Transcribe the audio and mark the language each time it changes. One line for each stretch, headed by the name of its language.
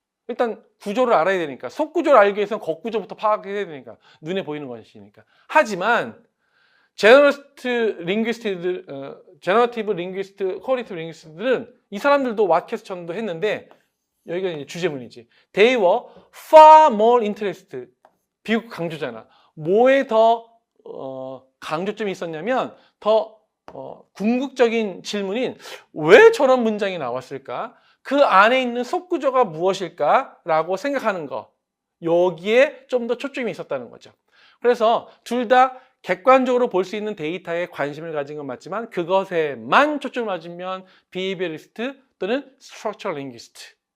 Korean: 일단 구조를 알아야 되니까, 속 구조를 알기 위해서는 겉 구조부터 파악해야 되니까, 눈에 보이는 것이니까. 하지만 제너러티브 링귀스트들, 제너러티브 링귀스트, 코어리티브 링귀스트들은 이 사람들도 what question도 했는데 여기가 이제 주제문이지.
English: They were far more interested.
Korean: 비극 강조잖아. 뭐에 더 강조점이 있었냐면 더 궁극적인 질문인 왜 저런 문장이 나왔을까? 그 안에 있는 속구조가 무엇일까? 라고 생각하는 거. 여기에 좀 더 초점이 있었다는 거죠. 그래서 둘 다 객관적으로 볼 수 있는 데이터에 관심을 가진 건 맞지만 그것에만 초점을 맞으면 비헤이비어리스트 또는 스트럭처럴 링귀스트.